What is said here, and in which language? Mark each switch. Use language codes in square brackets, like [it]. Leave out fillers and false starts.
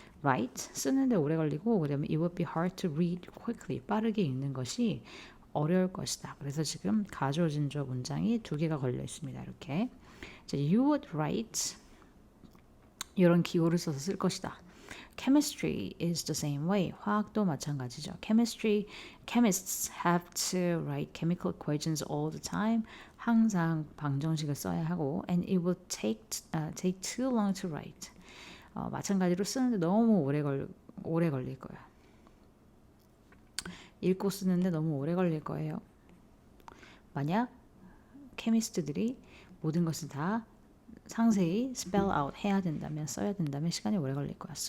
[en] Write [ko] 쓰는데 오래 걸리고 그다음에 [en] it would be hard to read quickly. [ko] 빠르게 읽는 것이 어려울 것이다. 그래서 지금 가조진주어 문장이 두 개가 걸려 있습니다. 이렇게. 자, [en] you would write [ko] 이런 기호를 써서 쓸 것이다. [en] Chemistry is the same way. [ko] 화학도 마찬가지죠. [en] Chemists have to write chemical equations all the time. [ko] 항상 방정식을 써야 하고, [en] and it will take too long to write. [ko] 마찬가지로 쓰는데 너무 오래 걸릴 거예요. 읽고 쓰는데 너무 오래 걸릴 거예요. 만약 케미스트들이 모든 것을 다 상세히 spell out 해야 된다면 써야 된다면 시간이 오래 걸릴 거야.